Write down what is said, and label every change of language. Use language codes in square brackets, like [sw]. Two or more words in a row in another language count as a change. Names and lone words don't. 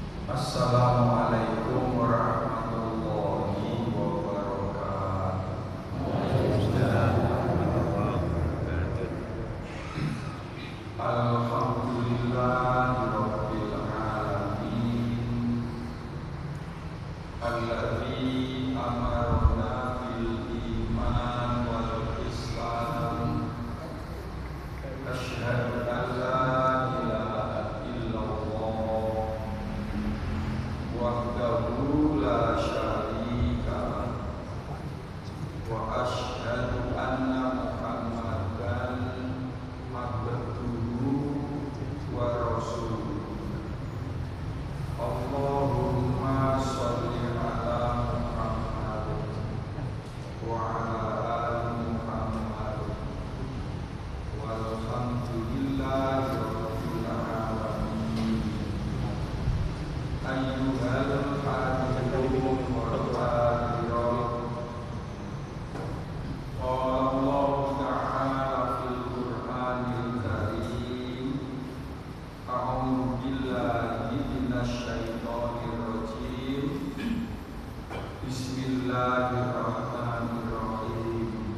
[ar] السلام عليكم ورحمة الله وبركاته. الحمد لله رب العالمين. الذي أمرنا بالإيمان والإسلام. أشهد أن لا إله إلا الله وحده لا شريك له، وأشهد أن محمدا عبده ورسوله. اللهم صل على محمد وعلى آل محمد والحمد لله رب العالمين. أيها الحاضرين والحاضرات, قال الله تعالى في القرآن الكريم، أعوذ بالله من الشيطان الرجيم. بسم الله الرحمن الرحيم.